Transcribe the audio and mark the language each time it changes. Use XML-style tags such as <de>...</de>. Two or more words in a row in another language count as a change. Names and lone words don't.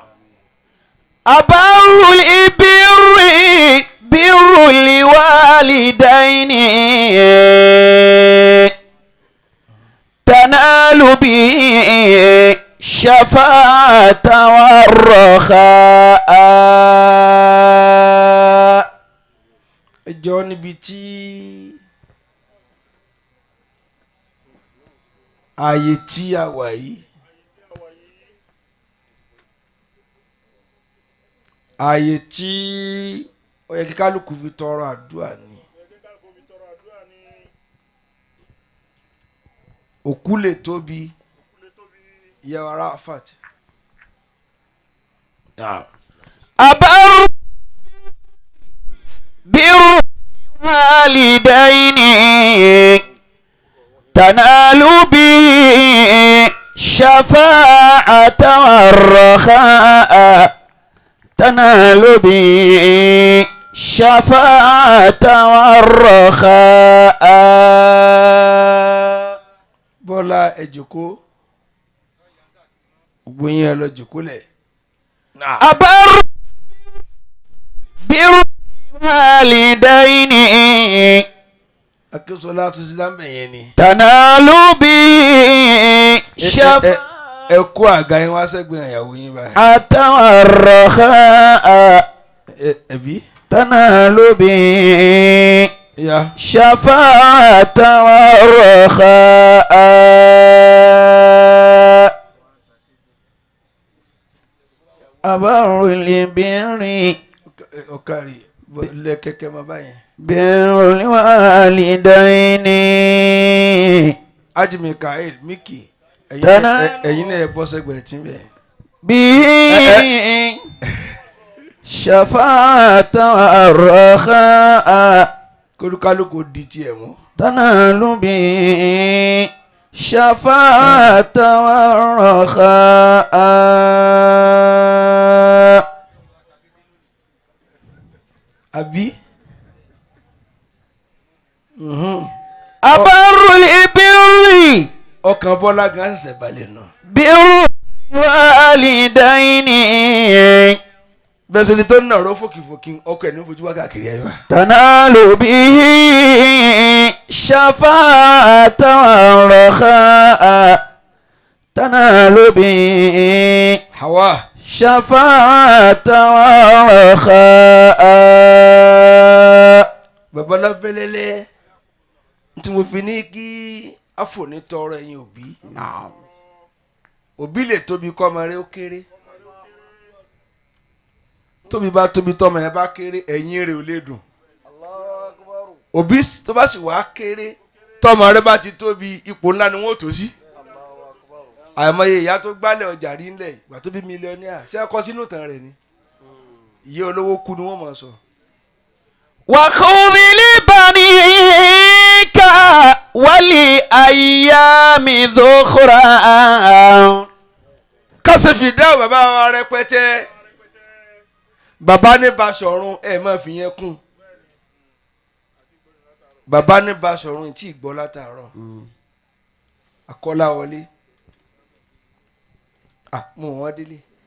<ar>أبر البر بر الوالدين تنال به شفاعة والرخاء.</ar> <yo>ẹjọ́ níbi tí ààyè tí a wà yìí ààyè tí ó yẹ kí kálukú fi tọrọ àdúrà ni òkú lè tóbi ìyá wa Rafat.</yo> <ar>أبر بر الوالدين تنال به شفاعة والرخاء تنال به الشفاعة والرخاء.</ar> <yo>Bọ́lá ẹ jókòó gbóyin ẹ lọ jókòó lẹ̀.</yo> <ar>أبر بالوالدين</ar> <yo>Akínṣọlá tún sí lámbẹ̀ yẹn ni.</yo> <ar>تنال به الشفاعة</ar> <yo>ẹ kó àga yín wá sẹ́gbẹ̀ẹ́ ìyàwó yín báyìí.</yo> <ar>والرخاء.</ar> <yo>ẹbí.</yo> <ar>تنال به</ar> <yo>ya.</yo> <ar>شفاعة والرخاء. أبر البر</ar> <yo>ọ̀kàrí lẹ kẹ́kẹ́ máa báyẹn.</yo> <ar>بر الوالدين.</ar> <yo>Haji Mikael Miki ẹ̀yin náà ẹ bọ́ sẹ́gbẹ̀ẹ́ tí bẹ́ẹ̀.</yo> <ar>به شفاعة والرخاء.</ar> <yo>kólúkálùkù di tiẹ̀ mú.</yo> <ar>تنال به شفاعة والرخاء.</ar> <yo>àbí.</yo> <ar>أبر البر</ar> <yo>ọkàn Bọ́lá gan ṣẹ̀ balẹ̀ nù.</yo> <ar>بر الوالدين.</ar> <yo>bẹ́ẹ̀ sẹ́ni tó ń nàró fòkìfòkì ọkọ̀ ẹ̀ ní fojú wá káàkiri ẹ̀ wá.</yo> <ar>تنال به شفاعة والرخاء. تنال به Hawa. شفاعة والرخاء.</ar> <yo>Babalá fẹ́lẹ́lẹ́ tí mo fi ní kí àfònítọrọ ẹ̀yin òbí. òbí lè tóbi kọ́ ọmọ rẹ ó kéré. tóbi bá tóbi tọ́mọ ẹ bá kéré ẹ̀yìn rẹ̀ ò lè dùn. òbí tó bá sì wá kéré tọ́mọ rẹ bá ti tóbi ipò ńlá ni wọ́n tó sí. àìmọye ìyá tó gbálẹ̀ ọjà rí ńlẹ̀ ìgbà tó bí mílíọ̀nìà ṣé ẹ kọ sínú ìtàn rẹ̀ ni. ìyá olówó kú ni wọ́n mọ̀ sọ.</yo> <ar>وخذ لبنيك ولأيام ذخرا.</ar> <yo>kásẹ̀ fi dá bàbá wa rẹpẹtẹ. bàbá ní Baṣọ̀run ẹ má fi yẹn kún. bàbá ní Baṣọ̀run tí ì gbọ́ látàárọ̀. Akọ́láwọlé. mú wọn délé.</yo>